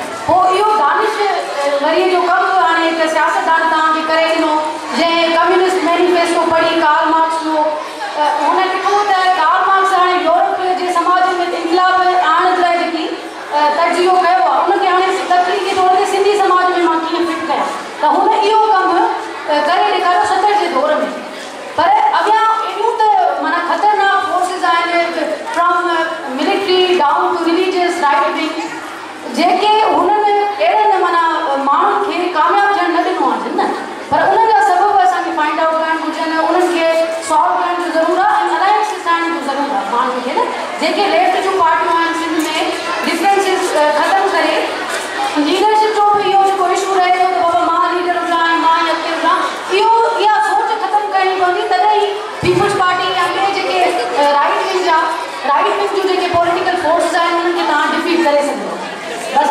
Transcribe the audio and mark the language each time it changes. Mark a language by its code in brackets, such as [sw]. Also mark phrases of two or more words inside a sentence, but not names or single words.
[sd] पोइ इहो दानिश्वरीअ जो कमु हाणे हिकु सियासतदान तव्हांखे करे ॾिनो जंहिं कम्यूनिस्ट मैनिफेस्टो पढ़ी कार्ल मार्क्स जो हुन लिखो त कार्ल मार्क्स हाणे यूरोप जे समाज में इनकलाब आणण लाइ जेकी तर्जीहो कयो आहे उनखे हाणे तकलीफ़ी तौर ते सिंधी समाज में मां कीअं फिट कयां, त हुन इहो कमु करे ॾेखारियो 70 जे दौर में। पर अॻियां एॾियूं त माना ख़तरनाक फोर्सिस आहिनि [en] from military down to religious right wing [sd] जेके हुननि अहिड़नि माना माण्हुनि खे कामयाबु थियणु न ॾिनो आहे न, पर उन जा सबब असांखे [en] find out [sd] करणु घुरिजनि, उन्हनि खे सॉल्व करण जी ज़रूरत आहे ऐं अलायंसिस ठाहिण जी ज़रूरत आहे माण्हुनि खे न। जेके लेफ्ट जूं पार्टियूं आहिनि सिंध में डिफरेंसिस ख़तमु करे लीडरशिप जो बि इहो जेको इशू रहे थो त बाबा मां लीडर हुजां ऐं मां ई अॻिते हुजां, इहा सोच ख़तमु करणी पवंदी, तॾहिं ई पीपल्स पार्टी या ॿिए जेके [en] right wing [sd] जूं जेके [en] political forces [sd] आहिनि उन्हनि खे तव्हां डिफीट करे सघो बसि।